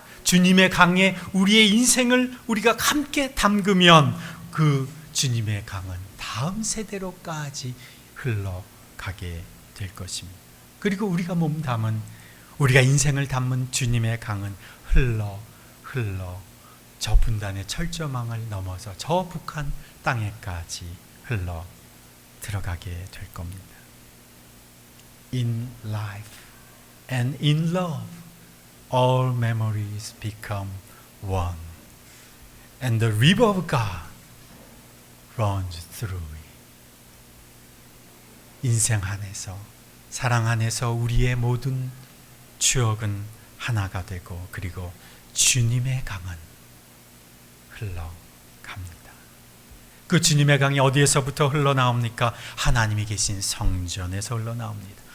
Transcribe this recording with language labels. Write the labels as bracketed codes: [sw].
[ko] 주님의 강에 우리의 인생을 우리가 함께 담그면 그 주님의 강은 다음 세대로까지 흘러가게 될 것입니다. 그리고 우리가 몸담은, 우리가 인생을 담은 주님의 강은 흘러 저 분단의 철조망을 넘어서 저 북한 땅에까지 흘러 들어가게 될 겁니다. [en] In life and in love, all memories become one, and the river of God runs through it. [ko] 인생 안에서, 사랑 안에서 우리의 모든 추억은 하나가 되고 그리고 주님의 강은 흘러갑니다. 그 주님의 강이 어디에서부터 흘러나옵니까? 하나님이 계신 성전에서 흘러나옵니다.